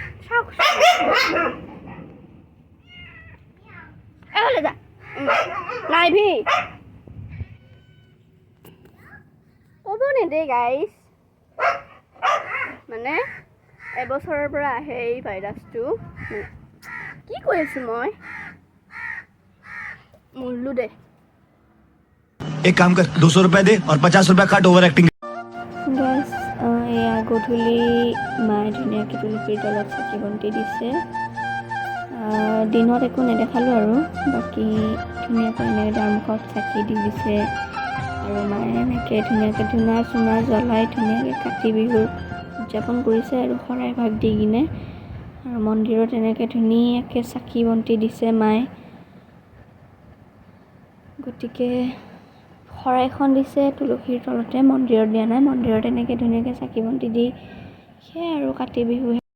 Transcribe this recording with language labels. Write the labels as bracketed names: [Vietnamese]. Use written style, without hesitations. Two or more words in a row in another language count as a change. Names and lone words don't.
[Assamese] যা নাইভি ক'ব নেদে গাইছ। মানে এবছৰৰ পৰা আহে এই ভাইৰাছটো। কি কৈ আছো মই, মৰলো দে। [Hindi] एक काम कर 200 रुपए दे और 50 रुपए काट [English] over acting. [Assamese] গাইছ, এয়া গধূলি মায়ে ধুনীয়াকৈ তুলসীৰ তলত চাকি বন্তি দিছে। দিনত একো নেদেখালোঁ আৰু বাকী ধুনীয়াকৈ এনেকৈ দামুখত চাকি দি দিছে। আৰু মায়ে এনেকৈ ধুনীয়াকৈ ধূনা চূনা জ্বলাই ধুনীয়াকৈ কাতি বিহুৰ উদযাপন কৰিছে আৰু শৰাই ভাগ দি কিনে আৰু মন্দিৰত এনেকৈ ধুনীয়াকৈ চাকি বন্তি দিছে মায়ে গতিকে শৰাইখন দিছে তুলসীৰ তলতে মন্দিৰত দিয়া নাই মন্দিৰত এনেকৈ ধুনীয়াকৈ চাকি বন্তি দি সেয়াই আৰু কাতি বিহু